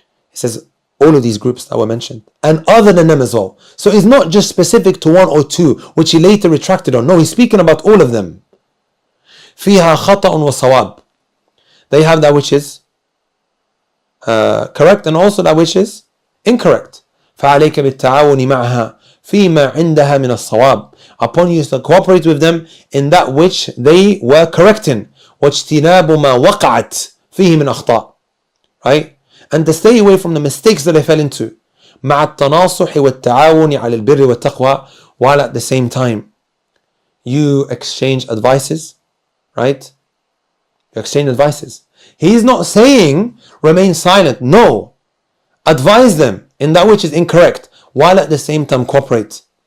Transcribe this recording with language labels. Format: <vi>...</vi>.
<en>He says, all of these groups that were mentioned, and other than them as well. So it's not just specific to one or two, which he later retracted on. No, he's speaking about all of them.</en> <ar>فيها خطأ وصواب.</ar> <en>They have that which is correct and also that which is incorrect.</en> <ar>فعليك بالتعاون معها فيما عندها من الصواب.</ar> <en>Upon you to cooperate with them in that which they were correcting.</en> <ar>واجتناب ما وقعت فيه من أخطاء.</ar> <en>Right? And to stay away from the mistakes that they fell into.</en> <ar>مع التناصح والتعاون على البر والتقوى,</ar> <en>while at the same time you exchange advices, right? You exchange advices. He's not saying remain silent. No. Advise them in that which is incorrect, while at the same time cooperate.</en>